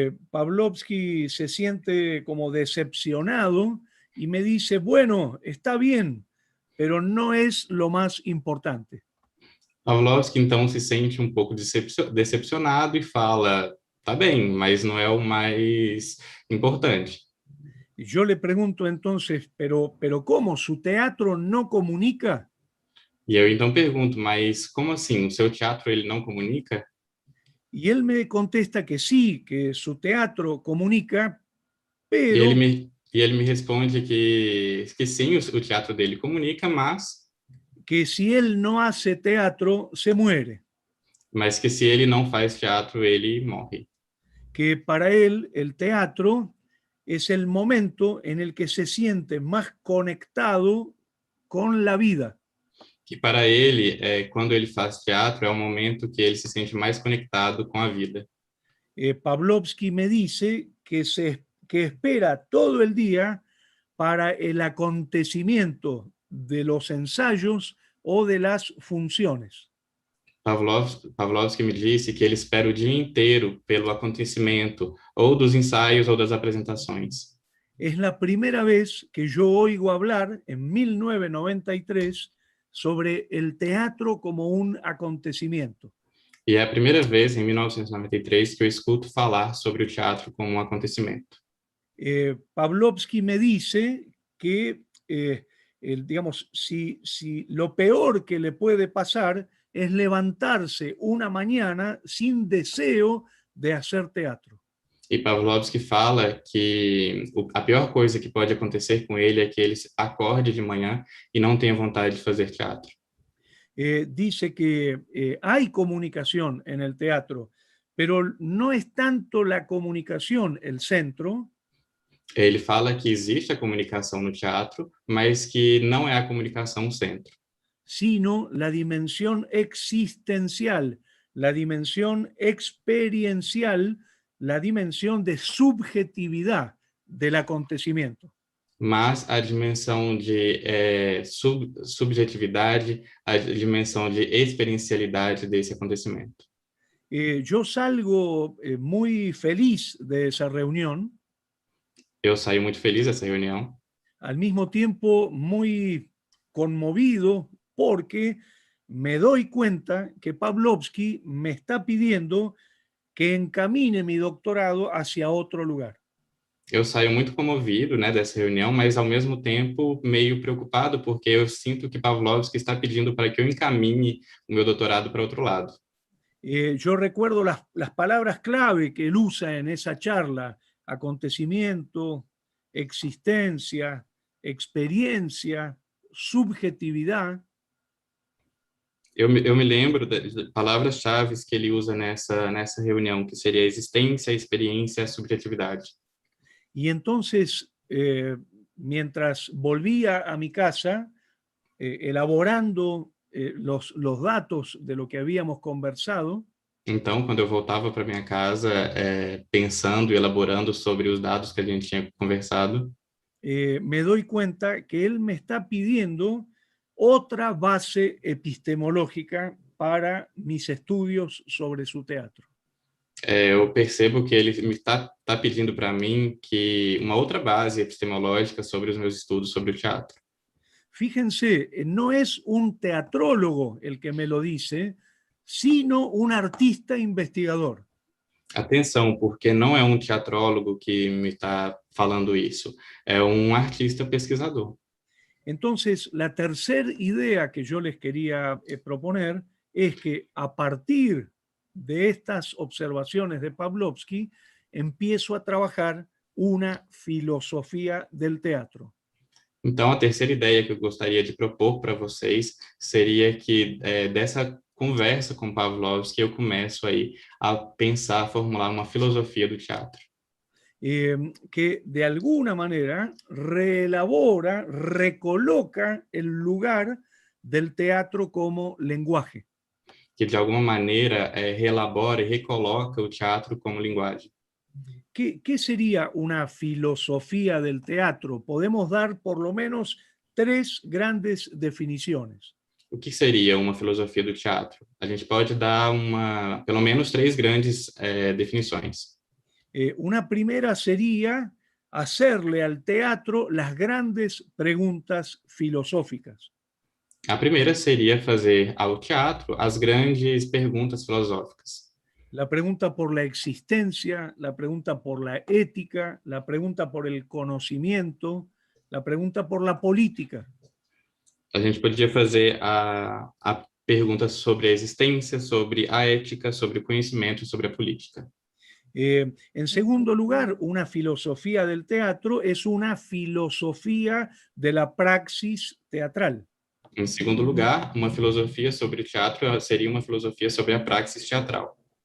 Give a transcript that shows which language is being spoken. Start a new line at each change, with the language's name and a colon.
Spanish: Pavlovsky se siente como decepcionado y me dice, bueno, está bien, pero no es lo más importante.
Portuguese: Pavlovsky, então, se sente um pouco decepcionado e fala, tá bem, mas não é o mais importante.
Spanish: Yo le pregunto entonces, pero ¿cómo? ¿Su teatro no comunica?
Portuguese: E eu então pergunto, mas como assim? O seu teatro ele não comunica?
Spanish: Y él me contesta que sí, que su teatro comunica, pero...
Portuguese: E ele me responde que sim, o teatro dele comunica, mas...
Spanish: que si él no hace teatro, se muere.
Portuguese: Mas que se ele não faz teatro, ele morre.
Spanish: que para él el teatro es el momento en el que se siente más conectado con la vida.
Portuguese: Que para ele, quando ele faz teatro, é o momento que ele se sente mais conectado com a vida.
Spanish: Pavlovsky me dice que espera todo el día para el acontecimiento de los ensayos o de las funciones.
Portuguese: Pavlovsky me disse que ele espera o dia inteiro pelo acontecimento, ou dos ensaios ou das apresentações.
Spanish: Es la primera vez que yo oigo hablar en 1993 sobre el teatro como un acontecimiento.
Portuguese: E é a primeira vez, em 1993, que eu escuto falar sobre o teatro como um acontecimento.
Spanish: Pavlovsky me dice que, digamos, si lo peor que le puede pasar es levantarse una mañana sin deseo de hacer teatro.
Portuguese: E Pavlovsky fala que a pior coisa que pode acontecer com ele é que ele acorde de manhã e não tenha vontade de fazer teatro.
Spanish: Dice que hay comunicación en el teatro, pero no es tanto la comunicación el centro.
Portuguese: Ele fala que existe a comunicação no teatro, mas que não é a comunicação o centro.
Spanish: Sino la dimensión existencial, la dimensión experiencial, la dimensión de subjetividad del acontecimiento.
Portuguese: Mas a dimensão de subjetividade, a dimensão de experiencialidade desse acontecimento.
Spanish: Yo salgo muy feliz de esa reunión.
Portuguese: Eu saí muito feliz dessa reunião.
Spanish: Al mismo tiempo muy conmovido porque me doy cuenta que Pavlovsky me está pidiendo que encamine mi doctorado hacia otro lugar.
Portuguese: Eu saio muito comovido, né, dessa reunião, mas ao mesmo tempo meio preocupado porque eu sinto que Pavlovsky está pedindo para que eu encaminhe o meu doutorado para outro lado.
Spanish: Yo recuerdo las palabras clave que él usa en esa charla: acontecimiento, existencia, experiencia, subjetividad.
Portuguese: Eu me lembro das palavras-chave que ele usa nessa reunião, que seria existência, experiência, subjetividade.
Spanish: Y entonces, mientras volvía a mi casa, elaborando los datos de lo que habíamos conversado,
Portuguese: Então, quando eu voltava para minha casa, pensando e elaborando sobre os dados que a gente tinha conversado,
Spanish: me doy cuenta que él me está pidiendo otra base epistemológica para mis estudios sobre su teatro.
Portuguese: Eu percebo que ele me está pedindo para mim que uma outra base epistemológica sobre os meus estudos sobre o teatro.
Spanish: Fíjense, no es un teatrólogo el que me lo dice, sino un artista investigador.
Portuguese: Atenção, porque não é um teatrólogo que me está falando isso, é um artista pesquisador.
Spanish: Entonces, la tercera idea que yo les quería proponer es que a partir de estas observaciones de Pavlovsky, empiezo a trabajar una filosofía del teatro.
Portuguese: Então, a terceira ideia que eu gostaria de propor para vocês seria que dessa conversa com Pavlovsky eu começo aí a pensar, a formular uma filosofia do teatro.
Spanish: Que de alguna manera reelabora, recoloca el lugar del teatro como lenguaje.
Portuguese: Que de alguma maneira reelabora e recoloca o teatro como linguagem.
Spanish: ¿Qué sería una filosofía del teatro? Podemos dar por lo menos 3 grandes definiciones.
Portuguese: O que seria uma filosofia do teatro? A gente pode dar pelo menos 3 grandes definições.
Spanish: Una primera sería hacerle al teatro las grandes preguntas filosóficas.
Portuguese: A primeira seria fazer ao teatro as grandes perguntas filosóficas.
Spanish: La pregunta por la existencia, la pregunta por la ética, la pregunta por el conocimiento, la pregunta por la política.
Portuguese: A gente podia fazer a pergunta sobre a existência, sobre a ética, sobre o conhecimento e sobre a política.
Spanish: En segundo lugar, una filosofía del teatro es una filosofía de la praxis teatral.
Portuguese: Em segundo lugar, uma filosofia sobre o teatro seria uma filosofia sobre a praxis teatral.